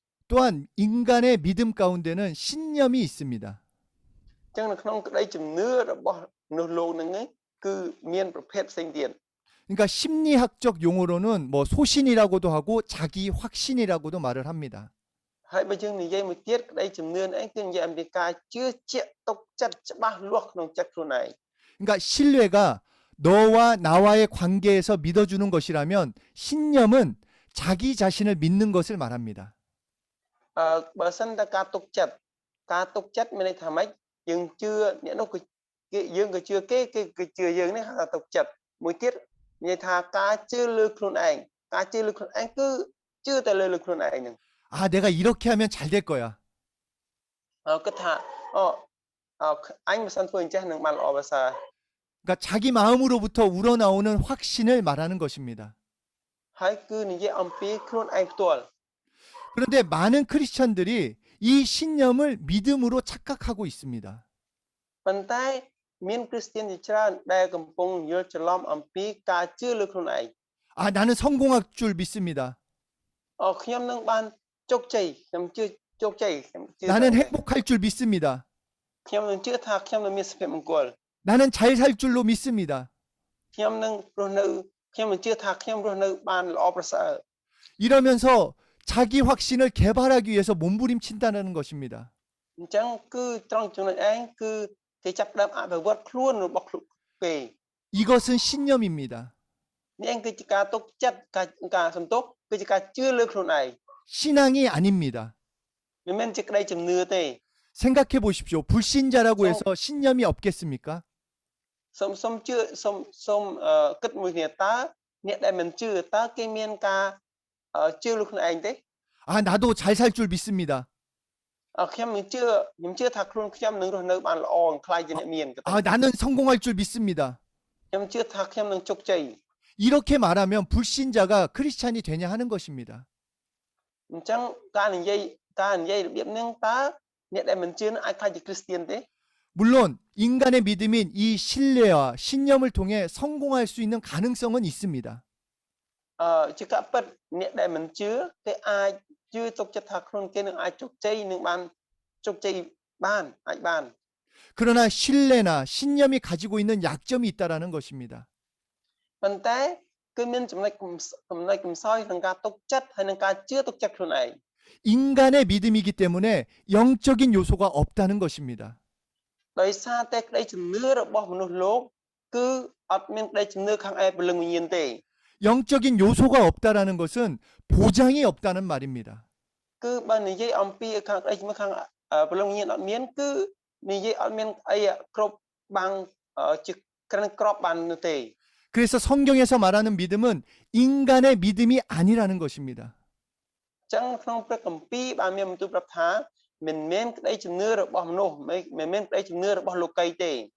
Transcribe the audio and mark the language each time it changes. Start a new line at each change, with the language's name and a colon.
Korean: 또한 인간의 믿음 가운데는 신념이 있습니다.
Khmer: អញ្ចឹងនៅក្នុងក្តីជំនឿរបស់មនុស្សលោកហ្នឹងគឺមានប្រភេទផ្សេងទៀត
Korean: 그러니까 심리학적 용어로는 뭐 소신이라고도 하고 자기 확신이라고도 말을 합니다.
Khmer: ហើយបើយើងនិយាយមួយទៀតក្តីជំនឿនេះគឺនិយាយអំពីការជឿជាក់ទុកចិត្តច្បាស់លាស់ក្នុងចិត្តខ្លួនឯង
Korean: 그러니까 신뢰가 너와 나와의 관계에서 믿어주는 것이라면 신념은 자기 자신을 믿는 것을 말합니다.
Khmer: បើសិនតែការទុកចិត្តមានន័យថាម៉េចយើងជឿអ្នកនោះគឺយើងក៏ជឿគេគឺជឿយើងនេះហៅថាទុកចិត្តមួយទៀតនិយាយថាការជឿលើខ្លួនឯងគឺជឿតែលើខ្លួនឯងហ្នឹង
Korean: 내가 이렇게 하면 잘 될 거야.
Khmer: គិតថាអញមិនសិនធ្វើអញ្ចឹងនឹងបានល្អប្រសើរ
Korean: 그러니까 자기 마음으로부터 우러나오는 확신을 말하는 것입니다.
Khmer: ហើយគឺនិយាយអំពីខ្លួនឯងផ្ទាល់
Korean: 그런데 많은 크리스천들이 이 신념을 믿음으로 착각하고 있습니다.
Khmer: ប៉ុន្តែមានគ្រីស្ទានជាច្រើនដែលកំពុងយល់ច្រឡំអំពីការជឿលើខ្លួនឯង
Korean: 나는 성공할 줄 믿습니다.
Khmer: ខ្ញុំនឹងបានជោគជ័យខ្ញុំជឿជោគជ័យ
Korean: 나는 행복할 줄 믿습니다.
Khmer: ខ្ញុំនឹងជឿថាខ្ញុំនឹងមានសុភមង្គល
Korean: 나는 잘 살 줄로 믿습니다.
Khmer: ខ្ញុំនឹងរស់នៅខ្ញុំនឹងជឿថាខ្ញុំរស់នៅបានល្អប្រសើរ
Korean: 이러면서 자기 확신을 개발하기 위해서 몸부림친다는 것입니다.
Khmer: អញ្ចឹងគឺត្រង់ចំណុចឯងគឺគេចាប់ផ្ដើមអភិវឌ្ឍខ្លួនរបស់គេ
Korean: 이것은 신념입니다.
Khmer: នេះគឺជាការទុកចិត្តការសន្ទុះគឺជាការជឿលើខ្លួនឯង
Korean: 신앙이 아닙니다.
Khmer: មិនមែនជាក្តីជំនឿទេ
Korean: 생각해 보십시오. 불신자라고 해서 신념이 없겠습니까?
Khmer: សូមជឿសូមគិតមួយគ្នាតើអ្នកដែលមិនជឿតើគេមានការជឿលើខ្លួនឯងទេ
Korean: 나도 잘 살 줄 믿습니다.
Khmer: ខ្ញុំជឿថាខ្លួនខ្ញុំនឹងរស់នៅបានល្អខ្លាយជាអ្នកមាន
Korean: 나는 성공할 줄 믿습니다.
Khmer: ខ្ញុំជឿថាខ្ញុំនឹងជោគជ័យ
Korean: 이렇게 말하면 불신자가 크리스찬이 되냐 하는 것입니다.
Khmer: អញ្ចឹងការនិយាយរបៀបហ្នឹងតើអ្នកដែលមិនជឿនឹងអាចខ្លាយជាគ្រីស្ទានទេ
Korean: 물론 인간의 믿음인 이 신뢰와 신념을 통해 성공할 수 있는 가능성은 있습니다.
Khmer: ជាការពិតអ្នកដែលមិនជឿគេអាចជឿទុកចិត្តថាខ្លួនគេនឹងអាចជោគជ័យនឹងបានជោគជ័យបានអាចបាន
Korean: 그러나 신뢰나 신념이 가지고 있는 약점이 있다라는 것입니다.
Khmer: ប៉ុន្តែគឺមានចំណុចកំសោយក្នុងការទុកចិត្តហើយនឹងការជឿទុកចិត្តខ្លួនឯង
Korean: 인간의 믿음이기 때문에 영적인 요소가 없다는 것입니다.
Khmer: ដោយសារតែក្តីជំនឿរបស់មនុស្សលោកគឺអត់មានក្តីជំនឿខាងឯព្រលឹងវិញ្ញាណទេ
Korean: 영적인 요소가 없다라는 것은 보장이 없다는 말입니다.
Khmer: គឺបើនិយាយអំពីខាងក្តីជំនឿខាងព្រលឹងវិញ្ញាណអត់មានគឺនិយាយអត់មានអីគ្រប់បាំងជាក្រាន់ក្របបាននោះទេ
Korean: 그래서 성경에서 말하는 믿음은 인간의 믿음이 아니라는 것입니다.
Khmer: ចឹងក្នុងព្រះគម្ពីរបានមានបន្ទូលប្រាប់ថាមិនមែនក្តីជំនឿរបស់មនុស្សមិនមែនក្តីជំនឿរបស់លោកីទេ